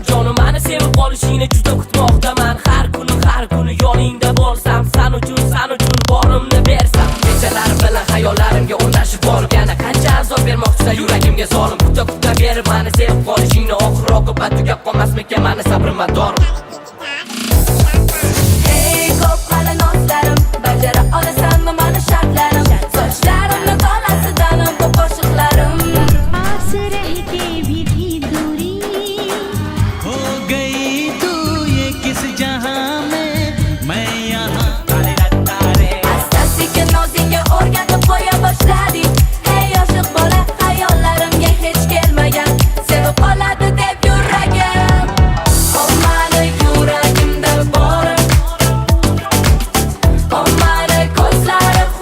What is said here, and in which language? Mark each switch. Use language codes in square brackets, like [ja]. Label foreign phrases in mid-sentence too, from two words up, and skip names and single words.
[uz] Jonim mani sevib qolishingni juda kutmoqdaman Har kuni yoningda bo'lsam Sen uchun borimni bersam Kechalar bilan hayollarimga o'rnashib borgani Qancha azob bermoqchisa yuragimga zolim Kuta berib mani sevib qolishingni Oxir oqibat tugab qolmasmikan mani sabrim-mador Hey ko'p mani nozlarim Bajara olasanmi mani shartlarim Sochlarimni tolasidan bu qo'shiqlarim [hi] आसरे की भी थी दूरी हो गई तू ये किस जहां में मैं यहाँ [uz] Asta-sekin nozingga o'rgatib qo'ya boshladik Hey oshiq bola hayollarimga hech kelmagan Sevib qoladi deb yuragim Oh mani yuragimda borim Oh mani ko'zlari